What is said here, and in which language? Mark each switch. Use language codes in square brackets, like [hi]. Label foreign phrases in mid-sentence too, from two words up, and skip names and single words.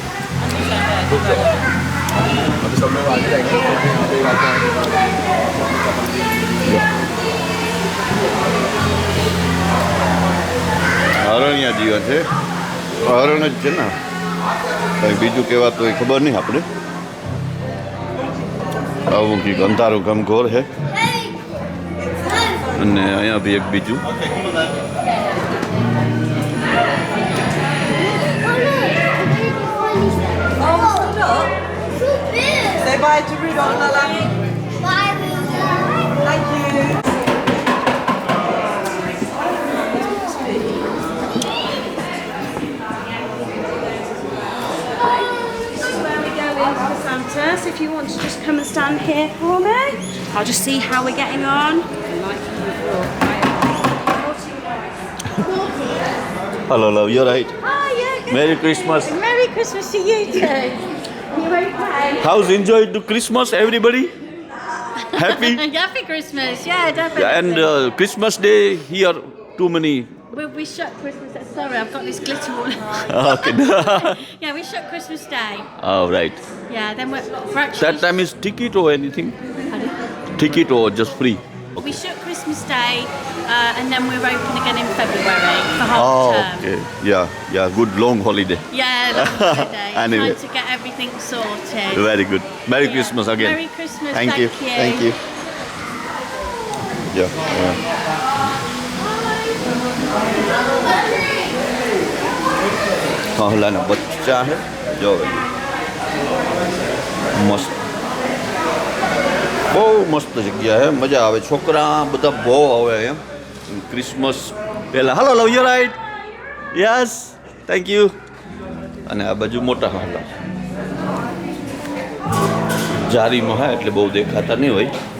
[gu] હરણિયા જીવન છે. હરણ જ છે ને, કંઈ બીજું કહેવાતું હોય ખબર નહીં આપણે. આવું કંઈક અંધારું ઘમઘોર છે અને અહીંયા બી એક બીજું. [en] Say bye to Rudolph, Lala. Bye, Rudolph. Thank you. Santa, so if you want to just come and stand here for me, I'll just see how we're getting on. Hello, love. You're right. Oh, yeah, Merry Christmas. Merry Christmas to you too. You okay? How's enjoyed the Christmas, everybody? Happy? Happy Christmas, yeah, definitely. And Christmas Day here, too many. We shut Christmas. Sorry, I've got this glitter all. Okay. Yeah, we shut Christmas Day. Oh, right. Yeah, then we're actually. That time is ticket or anything? Pardon? Ticket or just free? We shut Christmas Day, and then we're open again in February for half Oh, term. okay. Yeah, good long holiday. Yeah, long holiday. Anyway. Trying to get everything sorted. Very good. Merry Yeah. Christmas again. Merry Christmas. Thank you. Thank you. Yeah. [gu] હલાના બચ્ચા હે જો મસ્ત બહુ મસ્ત જગ્યા હે મજા આવે છોકરા બધા બહુ આવે એમ ક્રિસમસ પહેલાં [en] hello love you right yes thank you [gu] અને આ બાજુ મોટા હાલા જારીમાં હા એટલે બહુ દેખાતા નહીં હોય